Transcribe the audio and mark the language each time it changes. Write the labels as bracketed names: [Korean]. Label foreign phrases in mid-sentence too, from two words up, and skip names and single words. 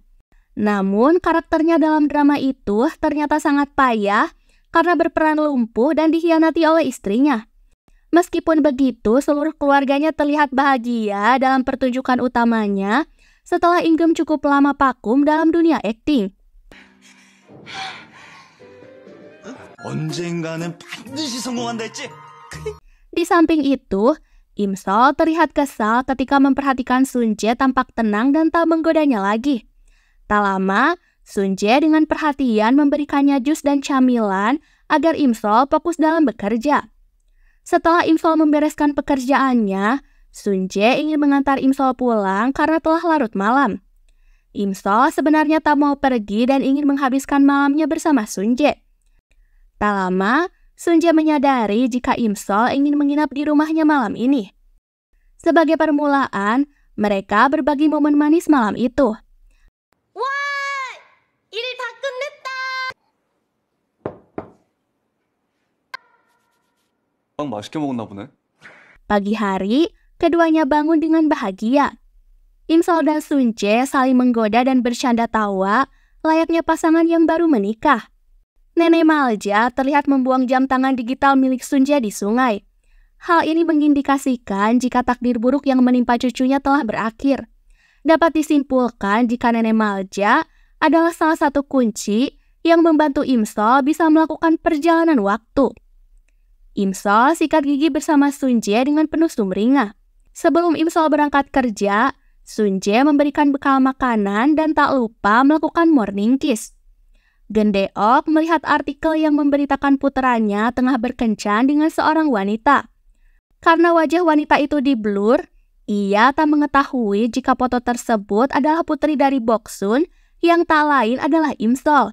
[Indonesian] Namun, karakternya dalam drama itu ternyata sangat payah karena berperan lumpuh dan dikhianati oleh istrinya. Meskipun begitu, seluruh keluarganya terlihat bahagia dalam pertunjukan utamanya setelah Im Geum cukup lama vakum dalam dunia akting. [Korean] 언젠가는 반드시 성공한다 했지? [Indonesian] Di samping itu, Imsol terlihat kesal ketika memperhatikan Sun Jae tampak tenang dan tak menggodanya lagi. Tak lama, Sun Jae dengan perhatian memberikannya jus dan camilan agar Imsol fokus dalam bekerja. Setelah Imsol membereskan pekerjaannya, Sun Jae ingin mengantar Imsol pulang karena telah larut malam. Imsol sebenarnya tak mau pergi dan ingin menghabiskan malamnya bersama Sun Jae. Tak lama, Sun Jae menyadari jika Imsol ingin menginap di rumahnya malam ini. Sebagai permulaan, mereka berbagi momen manis malam itu. Wah, [Korean] 일 다 끝냈다. 맛있게 먹었나 보네. [Indonesian] Pagi hari, keduanya bangun dengan bahagia. Imsol dan Sun Jae saling menggoda dan bercanda tawa, layaknya pasangan yang baru menikah. Nenek Malja terlihat membuang jam tangan digital milik Sun Jae di sungai. Hal ini mengindikasikan jika takdir buruk yang menimpa cucunya telah berakhir. Dapat disimpulkan jika Nenek Malja adalah salah satu kunci yang membantu Imsol bisa melakukan perjalanan waktu. Imsol sikat gigi bersama Sunje dengan penuh sumringah. Sebelum Imsol berangkat kerja, Sunje memberikan bekal makanan dan tak lupa melakukan [English] morning kiss. [Indonesian] Gendeok melihat artikel yang memberitakan puteranya tengah berkencan dengan seorang wanita. Karena wajah wanita itu diblur, ia tak mengetahui jika foto tersebut adalah putri dari Boksun yang tak lain adalah Imsol.